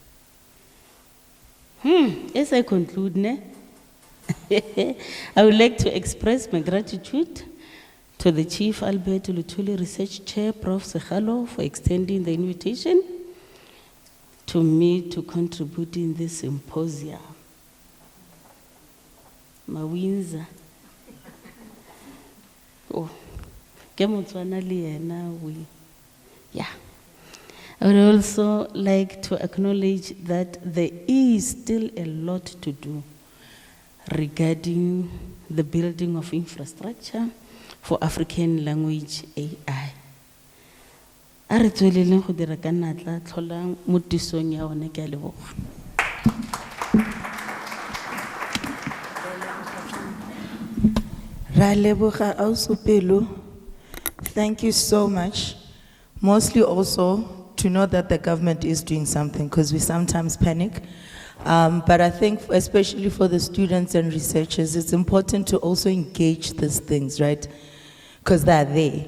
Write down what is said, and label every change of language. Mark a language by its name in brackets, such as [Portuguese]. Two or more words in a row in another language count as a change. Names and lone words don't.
[English] As I conclude, I would like to express my gratitude to the Chief Albert Luthuli Research Chair, Prof. Sekgalo, for extending the invitation to me to contribute in this symposium. Mawinza. [Tswana] Ke Motswana le yena yeah. [English] I would also like to acknowledge that there is still a lot to do regarding the building of infrastructure for African language AI. [Tswana] A re tsweleleng go dira ka natla tlholang mo tisong ya one, ke a leboga. Ra leboga Ausi Pelo. [English] Thank you so much. Mostly also to know that the government is doing something, because we sometimes panic. But I think especially for the students and researchers, it's important to also engage these things, right? Because they're there.